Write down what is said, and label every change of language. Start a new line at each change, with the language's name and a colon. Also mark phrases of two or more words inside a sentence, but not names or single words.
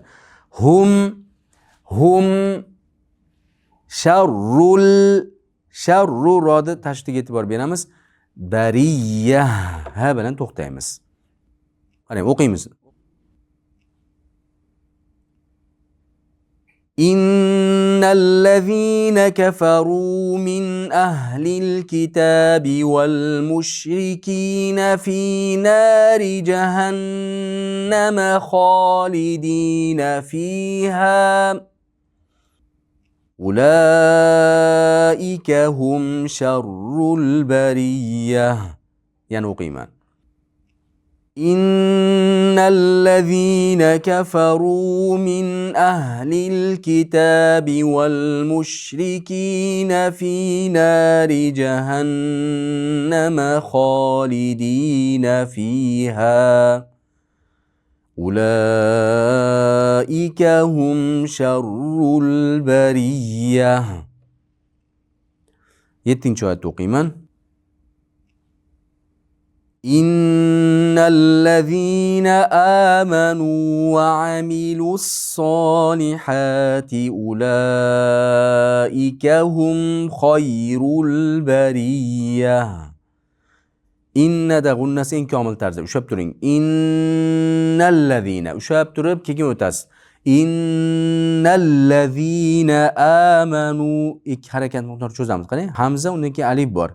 Arabic: هم شر
Uzbek: rodi tashdiga e'tibor beramiz. Bariyah ha bilan to'xtaymiz. Qarang, o'qiymiz.
Arabic: إن الذين كفروا من أهل الكتاب والمشركين في نار جهنم خالدين فيها. أولئك هم شر البرية.
Uzbek: Yani o'qiyman.
Arabic: إن الذين كفروا من أهل الكتاب والمشركين في نار جهنم خالدين فيها. أولئك هم شر البرية.
Uzbek: 7-oyatni o'qiyman.
Arabic: إن الذين آمنوا وعملوا الصالحات أولئك هم خير البرية.
Uzbek: Innada g'unnasi inkomil tarzda ushab turing. Innallazina ushab turib keyin o'tasiz.
Arabic: إن الذين آمنوا
Uzbek: ikki harakat miqdor cho'zamiz. Qarang, hamza undan keyin alif bor.